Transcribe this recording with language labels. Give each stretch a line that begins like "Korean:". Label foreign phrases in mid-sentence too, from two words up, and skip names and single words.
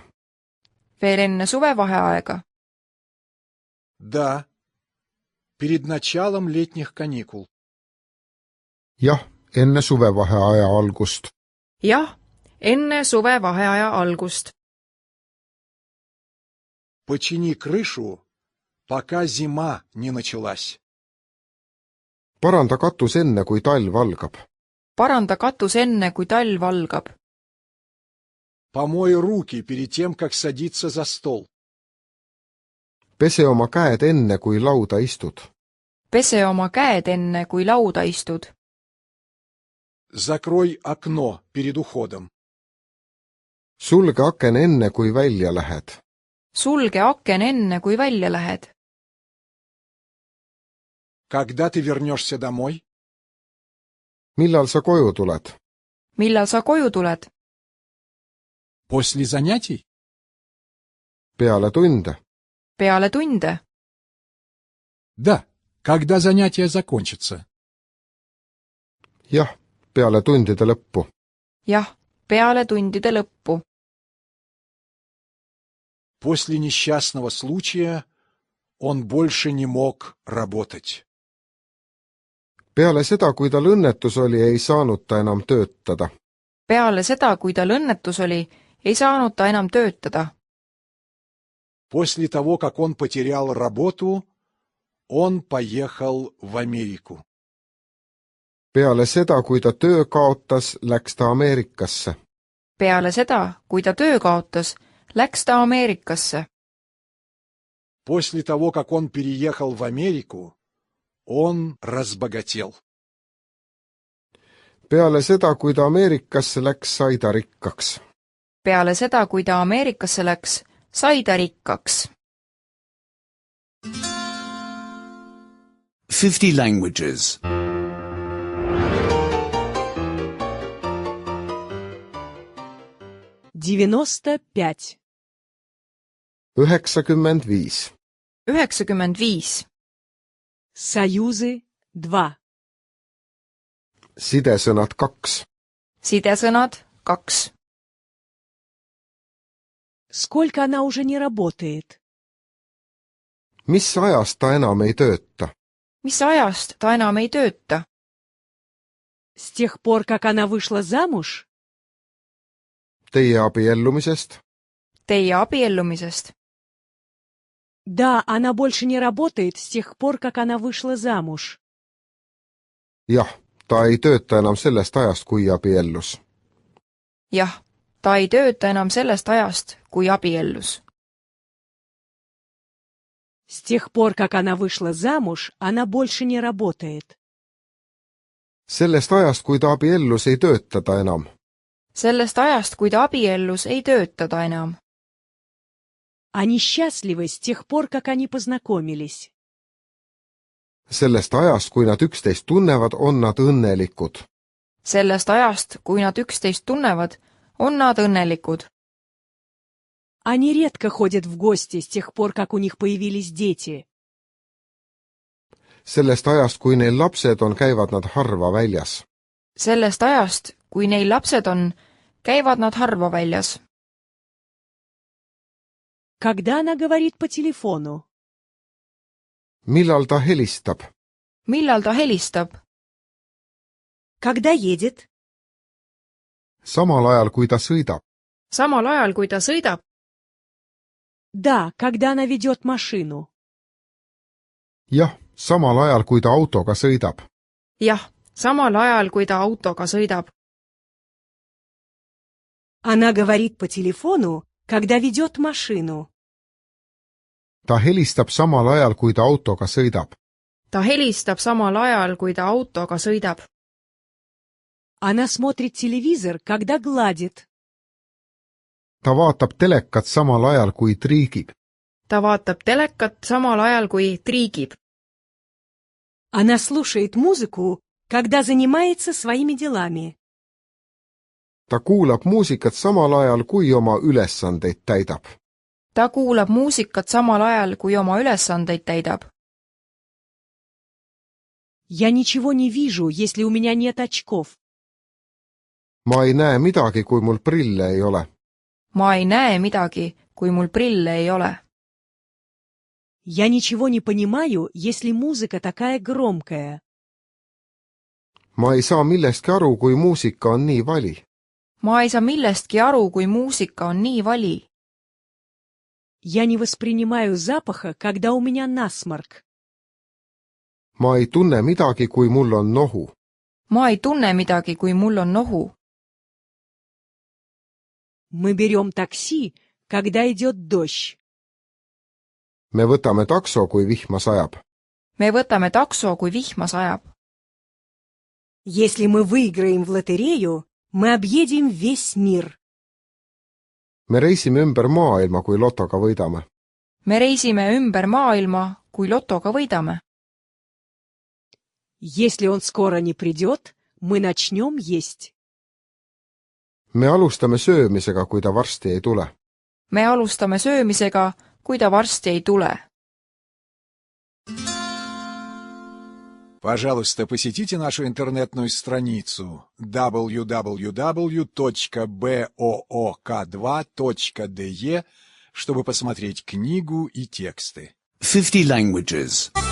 Estonian: veel enne suvevaheaega?
Russian: Да, перед началом летних каникул.
Estonian: jah, enne suvevaheaja algust. jah, enne suvevaheaja algust.
Russian: Почини крышу, пока зима не началась.
Estonian: paranda katus enne, kui talv algab. paranda katus enne, kui talv algab.
Russian: Помой руки перед тем, как садиться за стол.
Estonian: pese oma käed enne, kui lauda istud. pese oma käed enne, kui lauda istud.
Russian: Закрой окно перед уходом.
Estonian: sulge aken enne, kui välja lähed. sulge aken enne, kui välja lähed.
Russian: Когда ты вернешься домой?
Estonian: millal sa koju tuled? millal sa koju tuled?
Russian: После занятий?
Estonian: peale tunde. peale tunde?
Russian: Да, когда занятия закончатся.
Estonian: jah, peale tundide lõppu. jah, peale tundide lõppu.
Russian: После несчастного случая он больше не мог работать.
Estonian: peale seda, kui tal õnnetus oli, ei saanud ta enam töötada. peale seda, kui tal õnnetus oli, ei saanud ta enam töötada.
Russian: После того, как он потерял работу, он поехал в Америку.
Estonian: peale seda, kui ta töö kaotas, läks ta Ameerikasse. peale seda, kui ta töö kaotas, läks ta Ameerikasse.
Russian: После того, как он переехал в Америку, он разбогател.
Estonian: peale seda, kui ta Ameerikasse läks, sai ta rikkaks. peale seda, kui ta Ameerikasse läks, sai ta rikkaks.
English: 50 languages. 95. 95. 95.
Russian: Союзы 2.
Estonian: Sidesõnad 2. Sidesõnad 2.
Russian: Сколько она уже не работает?
Estonian: Mis ajast ta enam ei tööta? Mis ajast ta enam ei tööta?
Russian: С тех пор, как она вышла замуж?
Estonian: Teie abiellumisest? Teie abiellumisest?
Russian: Да, она больше не работает с тех пор, как она вышла замуж.
Estonian: Jah, ta ei tööta enam sellest ajast, kui abiellus. Jah, ta ei tööta enam sellest ajast, kui abiellus.
Russian: С тех пор, как она вышла замуж, она больше не работает.
Estonian: Sellest ajast, kui ta abiellus, ei tööta ta enam. Sellest ajast, kui ta abiellus, ei tööta ta enam.
Russian: Они счастливы с тех пор, как они познакомились.
Estonian: Sellest ajast, kui nad üksteist tunnevad, on nad õnnelikud. Sellest ajast, kui nad üksteist tunnevad, on nad õnnelikud.
Russian: Они редко ходят в гости с тех пор, как у них появились дети.
Estonian: Sellest ajast, kui neil lapsed on, käivad nad harva väljas. Sellest ajast, kui neil lapsed on, käivad nad harva väljas.
Russian: Когда она говорит по телефону?
Estonian: Millal ta helistab? Millal ta helistab?
Russian: Когда едет?
Estonian: Samal ajal, kui ta sõidab. Samal ajal, kui ta sõidab?
Russian: Да, когда она ведет машину.
Estonian: Jah, samal ajal, kui ta autoga sõidab. Jah, samal ajal, kui ta autoga sõidab.
Russian: Она говорит по телефону, когда ведет машину.
Estonian: Ta helistab samal ajal, kui ta autoga sõidab. Ta helistab samal ajal, kui ta autoga sõidab.
Russian: Она смотрит телевизор, когда гладит.
Estonian: Ta vaatab telekat samal ajal, kui triigib. Ta vaatab telekat samal ajal, kui triigib.
Russian: Она слушает музыку, когда занимается своими делами.
Estonian: Ta kuulab muusikat samal ajal, kui oma ülesandeid täidab. Ta kuulab muusikat samal ajal, kui oma ülesandeid täidab.
Russian: Я ничего не вижу, если у меня нет очков.
Estonian: Ma ei näe midagi, kui mul prille ei ole. Ma ei näe midagi, kui mul prille ei ole.
Russian: Я ничего не понимаю, если музыка такая громкая.
Estonian: Ma ei saa millestki aru, kui muusika on nii vali. Ma ei saa millestki aru, kui muusika on nii vali.
Russian: Я не воспринимаю запаха, когда у меня насморк.
Estonian: Ma ei tunne midagi, kui mul on nohu. Ma ei tunne midagi, kui mul on nohu.
Russian: Мы берем такси, когда идет дождь.
Estonian: Me võtame takso, kui vihma sajab. Me võtame takso, kui vihma sajab.
Russian: Если мы выиграем в лотерею, мы объедем весь мир.
Estonian: Me reisime ümber maailma, kui lotoga võidame. Me reisime ümber maailma, kui lotoga võidame.
Russian: Если он скоро не придет, мы начнем есть.
Estonian: Me alustame söömisega, kui ta varsti ei tule. Me alustame söömisega, kui ta varsti ei tule.
Russian: Пожалуйста, посетите нашу интернетную страницу www.book2.de, чтобы посмотреть книгу и тексты.
English: 50 languages.